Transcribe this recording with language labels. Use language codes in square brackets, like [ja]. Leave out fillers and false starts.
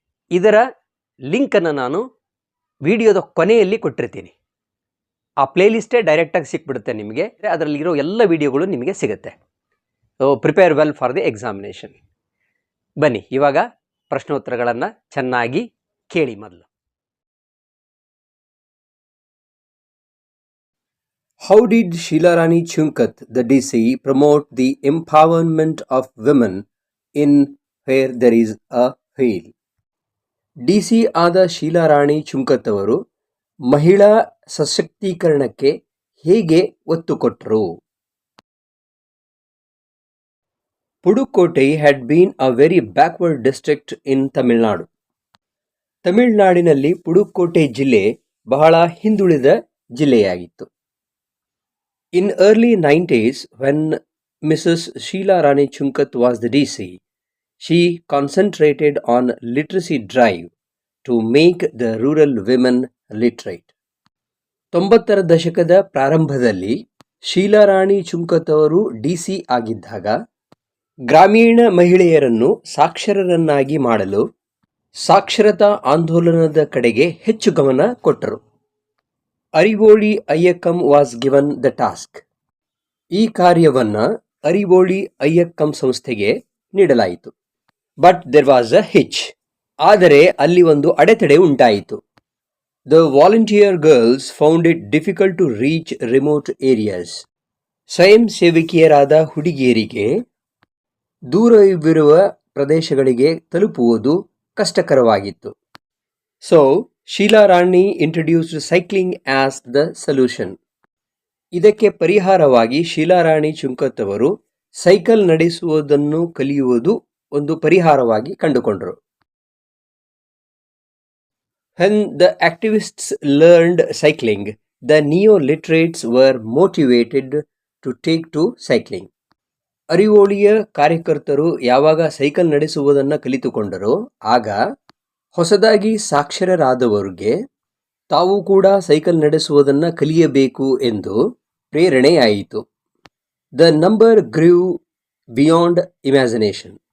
[kn] ಇದರ ಲಿಂಕನ್ನು ನಾನು ವಿಡಿಯೋದ ಕೊನೆಯಲ್ಲಿ ಕೊಟ್ಟಿರ್ತೀನಿ. ಆ ಪ್ಲೇಲಿಸ್ಟೇ ಡೈರೆಕ್ಟಾಗಿ ಸಿಕ್ಬಿಡುತ್ತೆ ನಿಮಗೆ. ಅದರಲ್ಲಿರೋ ಎಲ್ಲ ವಿಡಿಯೋಗಳು ನಿಮಗೆ ಸಿಗುತ್ತೆ. [en] So prepare well for the examination. [kn] ಬನ್ನಿ ಇವಾಗ ಪ್ರಶ್ನೋತ್ತರಗಳನ್ನು ಚೆನ್ನಾಗಿ ಕೇಳಿ. ಮೊದಲು, [en] How did Sheila Rani Chunkat, the DC, promote the empowerment of women in Where There Is a Wheel? [kn] DC ಆದ ಶೀಲಾ ರಾಣಿ ಚುಂಕತ್ ಅವರು ಮಹಿಳಾ ಸಶಕ್ತೀಕರಣಕ್ಕೆ ಹೇಗೆ ಒತ್ತು ಕೊಟ್ಟರು? [en] Pudukkottai had been a very backward district in Tamil Nadu. [kn] ತಮಿಳುನಾಡಿನಲ್ಲಿ ಪುಡುಕೋಟೈ ಜಿಲ್ಲೆ ಬಹಳ ಹಿಂದುಳಿದ ಜಿಲ್ಲೆಯಾಗಿತ್ತು. [en] In early 90s, when Mrs. Sheila Rani Chunkat was the DC, she concentrated on literacy drive to make the rural women literate. [kn] 90ರ ದಶಕದ ಪ್ರಾರಂಭದಲ್ಲಿ ಶೀಲಾ ರಾಣಿ ಚುಂಕತ್ ಅವರು DC ಆಗಿದ್ದಾಗ ಗ್ರಾಮೀಣ ಮಹಿಳೆಯರನ್ನು ಸಾಕ್ಷರರನ್ನಾಗಿ ಮಾಡಲು ಸಾಕ್ಷರತಾ ಆಂದೋಲನದ ಕಡೆಗೆ ಹೆಚ್ಚು ಗಮನ ಕೊಟ್ಟರು. [en] Arivoli Iyakkam was given the task. [kn] ಈ ಕಾರ್ಯವನ್ನು ಅರಿವೋಳಿ ಅಯ್ಯಕ್ಕಂ ಸಂಸ್ಥೆಗೆ ನೀಡಲಾಯಿತು. [en] But there was a hitch. [kn] ಆದರೆ ಅಲ್ಲಿ ಒಂದು ಅಡೆತಡೆ ಉಂಟಾಯಿತು. [en] The volunteer girls found it difficult to reach remote areas. [kn] ಸ್ವಯಂ ಸೇವಕಿಯರಾದ ಹುಡುಗಿಯರಿಗೆ ದೂರವಿರುವ ಪ್ರದೇಶಗಳಿಗೆ ತಲುಪುವುದು ಕಷ್ಟಕರವಾಗಿತ್ತು. [en] So Sheela Rani introduced cycling as the solution. [kn] ಇದಕ್ಕೆ ಪರಿಹಾರವಾಗಿ ಶೀಲಾ ರಾಣಿ ಚುಂಕತ್ ಅವರು ಸೈಕಲ್ ನಡೆಸುವುದನ್ನು ಕಲಿಯುವುದು ಒಂದು ಪರಿಹಾರವಾಗಿ ಕಂಡುಕೊಂಡರು. [en] When the activists learned cycling, the neo-literates were motivated to take to cycling. [kn] ಅರಿವೋಳಿಯ ಕಾರ್ಯಕರ್ತರು ಯಾವಾಗ ಸೈಕಲ್ ನಡೆಸುವುದನ್ನು ಕಲಿತುಕೊಂಡರೋ ಆಗ ಹೊಸದಾಗಿ ಸಾಕ್ಷರರಾದವರಿಗೆ ತಾವು ಕೂಡ ಸೈಕಲ್ ನಡೆಸುವುದನ್ನು ಕಲಿಯಬೇಕು ಎಂದು ಪ್ರೇರಣೆಯಾಯಿತು. [en] The number grew beyond imagination.